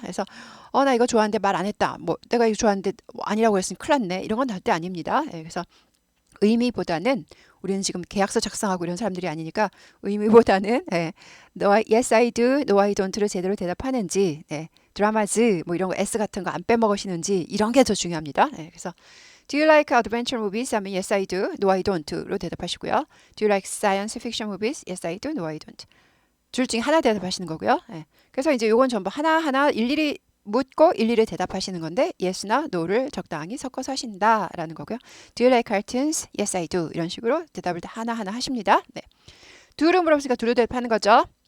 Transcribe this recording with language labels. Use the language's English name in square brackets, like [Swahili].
[Korean] 그래서 나 이거 좋아하는데 말 안 했다. 내가 이거 좋아하는데 아니라고 했으니 큰일 났네. 이런 건 절대 아닙니다. 그래서 의미보다는 우리는 지금 계약서 작성하고 이런 사람들이 아니니까 의미보다는 [English] Yes, I do, No, I don't [Korean] 를 제대로 대답하는지 드라마즈 이런 거 S 같은 거 안 빼먹으시는지 이런 게 더 중요합니다. [English] 그래서 Do you like adventure movies? 하면 Yes, I do, No, I don't로 대답하시고요. Do you like science fiction movies? Yes, I do, No, I don't. [Korean] 둘 중에 하나 대답하시는 거고요. 그래서 이제 요건 전부 하나하나 일일이 묻고 일일이 대답하시는 건데 yes나 no를 적당히 섞어서 하신다라는 거고요. [English] Do you like cartoons? Yes, I do. [Korean] 이런 식으로 대답을 하나하나 하십니다. do를 물어보니까 do로 대답하는 거죠.